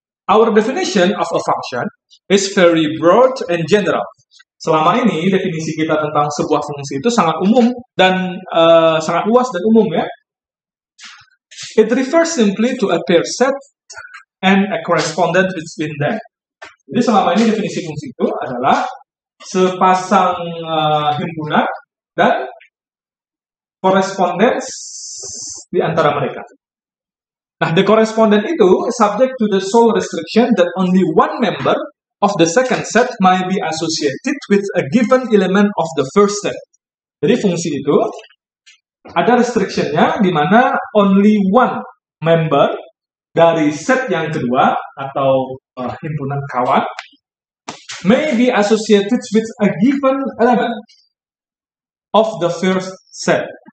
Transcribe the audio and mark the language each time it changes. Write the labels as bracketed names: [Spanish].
[English] Our definition of a function is very broad and general. [Indonesian] Selama ini, definisi kita tentang sebuah fungsi itu sangat umum dan sangat luas dan umum ya. [English] It refers simply to a pair set and a correspondent between them. [Indonesian] Jadi selama ini definisi fungsi itu adalah sepasang himpunan dan correspondence di antara mereka. [English] Nah, the correspondent itu subject to the sole restriction that only one member of the second set might be associated with a given element of the first set. [Indonesian] Jadi fungsi itu ada restriction-nya di mana [English] only one member [Indonesian] dari set yang kedua atau himpunan kawan [English] may be associated with a given element of the first set.